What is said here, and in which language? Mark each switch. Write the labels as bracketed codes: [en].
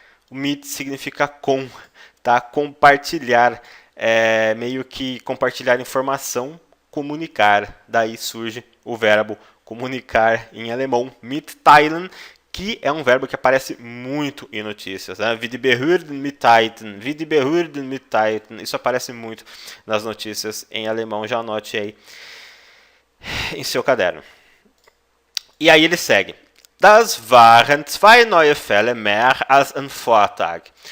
[pt] O mit significa com, tá? Compartilhar, meio que compartilhar informação, comunicar. Daí surge o verbo comunicar em alemão, mitteilen, que é um verbo que aparece muito em notícias. Né? [de] Wie die Behörden mitteilten, wie die Behörden mitteilten. [pt] Isso aparece muito nas notícias em alemão. Já anote aí em seu caderno. E aí ele segue. [de] Das waren zwei neue Fälle mehr als ein Vortag.